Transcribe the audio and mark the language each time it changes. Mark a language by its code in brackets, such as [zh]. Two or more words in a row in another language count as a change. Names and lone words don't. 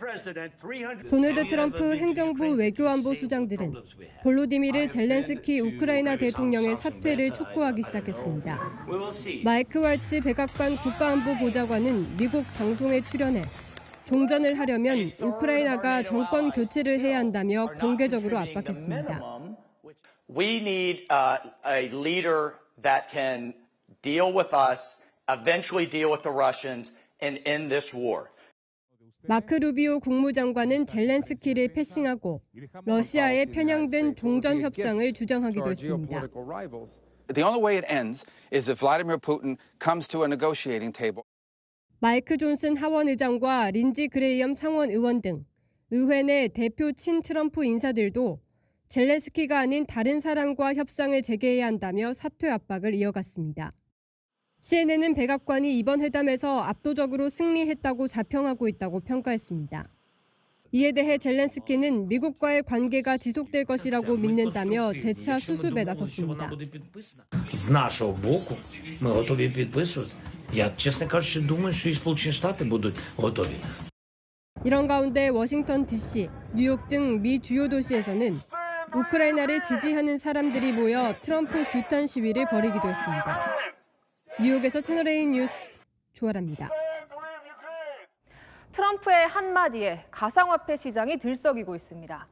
[ko] 도널드 트럼프 행정부 외교안보 수장들은 볼로디미르 젤렌스키 우크라이나 대통령의 사퇴를 촉구하기 시작했습니다. 마이크 왈츠 백악관 국가안보 보좌관은 미국 방송에 출연해 종전을 하려면 우크라이나가 정권 교체를 해야 한다며 공개적으로 압박했습니다. [en] We need a leader that can deal with us, eventually deal with the Russians, and end this war. [ko] 마크 루비오 국무장관은 젤렌스키를 패싱하고 러시아에 편향된 종전 협상을 주장하기도 했습니다. [en] The only way it ends is if Vladimir Putin comes to a negotiating table. [ko] 마이크 존슨 하원 의장과 린지 그레이엄 상원 의원 등 의회 내 대표 친 트럼프 인사들도 젤렌스키가 아닌 다른 사람과 협상을 재개해야 한다며 사퇴 압박을 이어갔습니다. CNN은 백악관이 이번 회담에서 압도적으로 승리했다고 자평하고 있다고 평가했습니다. 이에 대해 젤렌스키는 미국과의 관계가 지속될 것이라고 믿는다며 재차 수습에 나섰습니다. [uk] З нашого боку ми готові підписувати. Я, чесно кажучи, думаю, що і Сполучені Штати будуть готові. [ko] 이런 가운데 워싱턴 DC, 뉴욕 등 미 주요 도시에서는 우크라이나를 지지하는 사람들이 모여 트럼프 규탄 시위를 벌이기도 했습니다. 뉴욕에서 채널A 뉴스 조아라입니다. 트럼프의 한마디에 가상화폐 시장이 들썩이고 있습니다.